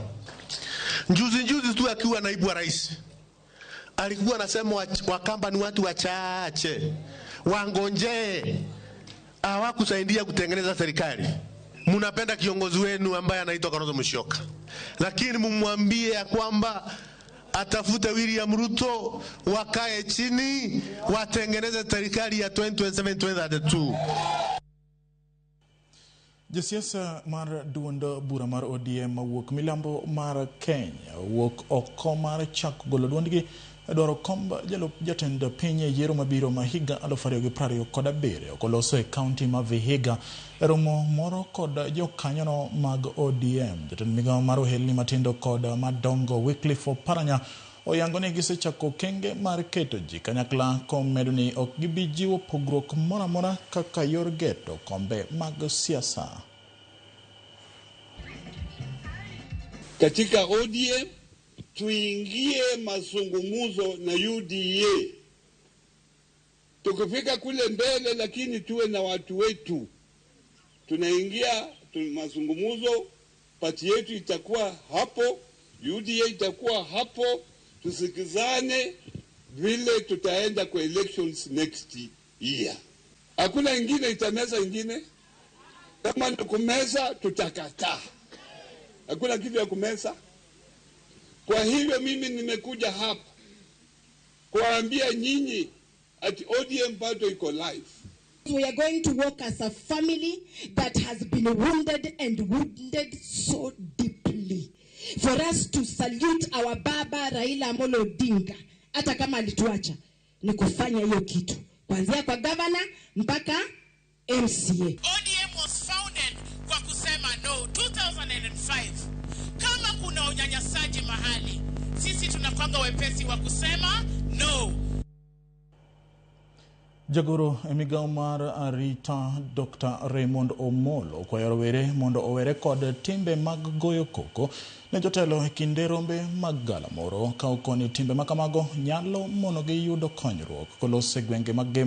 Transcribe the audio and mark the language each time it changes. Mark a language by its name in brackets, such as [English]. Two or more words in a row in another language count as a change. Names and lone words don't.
[Swahili] Juzi tu akiwa naibu wa rais alikuwa anasema Wakamba ni watu wachache, wangonje, hawakusaidia kutengeneza serikali. Mnapenda kiongozi wenu ambaye anaitwa Kalonzo Musyoka, lakini mumwambie ya kwamba atafute William Ruto, wakae chini watengeneze serikali ya 2027-2032. [Luo (Kenya and Tanzania)] Jasiasa mar duond bura mar ODM wuok milambo mar Kenya wuok oko mar chako golo duondgi dwaro komba jalup jatend piny yiero mabiro ma higa 2027 koloso e kaunti ma Vihiga. Romo moro kod jokanyono mag ODM jatend migao mar ohelni matindo kod madongo Wycliffe Oparanya oyango ni gisechako kenge mar keto ji kanyakla komedo ni ok gibijiwo pogruok mora mora kaka yor geto kombe mag siasa. [Swahili] Katika ODM tuingie mazungumzo na UDA. Tukifika kule mbele, lakini tuwe na watu wetu. Tunaingia mazungumzo, pati yetu itakuwa hapo, UDA itakuwa hapo, tusikizane vile tutaenda kwa [English] elections next year. [Swahili] Hakuna ingine itameza ingine. Kama ni kumeza tutakataa. Hakuna kitu ya kumeza. Kwa hivyo mimi nimekuja hapa kuambia nyinyi at ODM bado iko live. [English] We are going to work as a family that has been wounded so deeply. For us to salute our [Swahili] baba Raila Amolo Odinga, hata kama alituacha, ni kufanya hiyo kitu. Kuanzia kwa governor mpaka MCA. [English] ODM was founded [Swahili] kwa kusema [English] no 2005. [Swahili] Kama kuna unyanyasaji mahali, sisi tunakwanga wepesi wa kusema no. [Luo (Kenya and Tanzania)] Jagoro emigao mar arita Dr. Raymond Omolo kwa yorowere mondo owere kod timbe mag goyo koko ne jotelo e kinde rombe mag galamoro ka okoni timbe makamago nyalo mono gi yudo konyruok kolose gwenge mag gem.